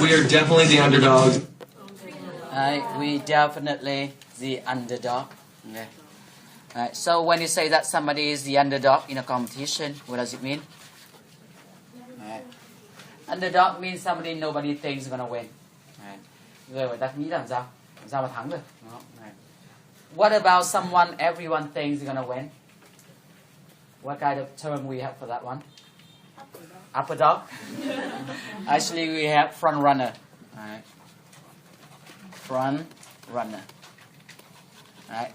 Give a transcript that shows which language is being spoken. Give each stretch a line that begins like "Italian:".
English: We are definitely the underdogs. Right? We definitely the underdog. Okay. Right? So when you say that somebody is the underdog in a competition, what does it mean? Right. Underdog means somebody nobody thinks is gonna win. Right.
Vietnamese: Người ta nghĩ làm sao mà thắng được.
English: Right. What about someone everyone thinks is gonna win? What kind of term we have for that one? Upper dog. Actually, we have front runner. Right. Front runner. Right.